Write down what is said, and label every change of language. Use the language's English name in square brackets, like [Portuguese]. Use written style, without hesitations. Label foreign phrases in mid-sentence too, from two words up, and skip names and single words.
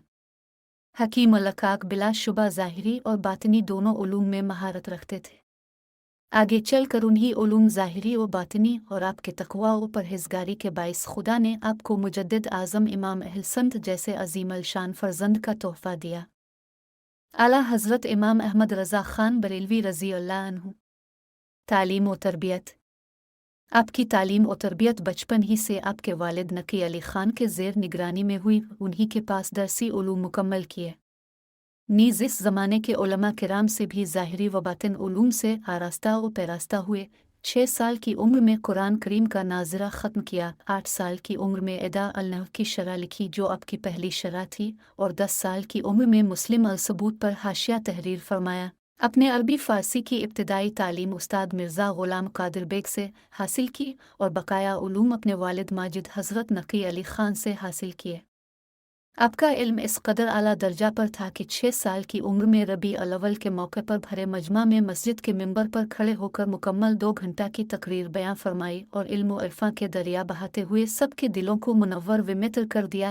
[Urdu] حکیم الکاک بلاشبہ ظاہری اور باطنی دونوں علوم میں مہارت رکھتے تھے. آگے چل کر انہی علوم ظاہری و باطنی اور آپ کے تقویٰ و پرہیزگاری کے باعث خدا نے آپ کو مجدد اعظم امام اہل سنت جیسے عظیم الشان فرزند کا تحفہ دیا. اعلیٰ حضرت امام احمد رضا خان بریلوی [Arabic] رضي الله عنه. [Urdu] تعلیم و تربیت. آپ کی تعلیم اور تربیت بچپن ہی سے آپ کے والد نقی علی خان کے زیر نگرانی میں ہوئی. انہی کے پاس درسی علوم مکمل کیے۔ نیز اس زمانے کے علما کرام سے بھی ظاہری و باطن علوم سے آراستہ و پیراستہ ہوئے. 6 سال کی عمر میں قرآن کریم کا ناظرہ ختم کیا. 8 سال کی عمر میں ایدا النحو کی شرح لکھی، جو آپ کی پہلی شرح تھی، اور 10 سال کی عمر میں مسلم الثبوت پر حاشیہ تحریر فرمایا. اپنے عربی فارسی کی ابتدائی تعلیم استاد مرزا غلام قادر بیگ سے حاصل کی اور بقایا علوم اپنے والد ماجد حضرت نقی علی خان سے حاصل کیے. آپ کا علم اس قدر اعلیٰ درجہ پر تھا کہ 6 سال کی عمر میں ربیع الاول کے موقع پر بھرے مجمع میں مسجد کے منبر پر کھڑے ہو کر مکمل 2 گھنٹہ کی تقریر بیاں فرمائی اور علم و عرفاں کے دریا بہاتے ہوئے سب کے دلوں کو منور و متر کر دیا.